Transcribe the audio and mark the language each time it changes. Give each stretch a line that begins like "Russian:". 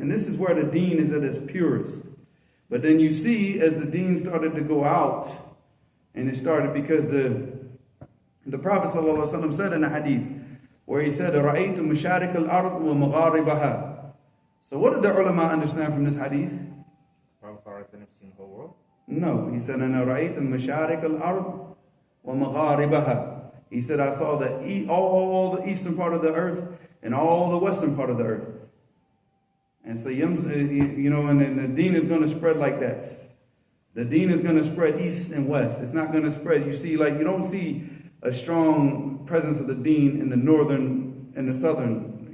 English: And this is where the deen is at its purest. But then you see, as the deen started to go out, and it started because the Prophet ﷺ said in a hadith, where he said,
Arabic: رَأَيْتُ مَشَارِكَ الْأَرْضِ وَمَغَارِبَهَا.
English: So what did the ulama understand from this hadith? Prophet ﷺ seen the whole world? No, he said,
Arabic: أَنَا رَأَيْتُ مَشَارِكَ الْأَرْضِ وَمَغَارِبَهَا.
English: He said, I saw all the eastern part of the earth and all the western part of the earth. And so, and the deen is going to spread like that. The deen is going to spread east and west. It's not going to spread. You see, you don't see a strong presence of the deen in the northern and the southern.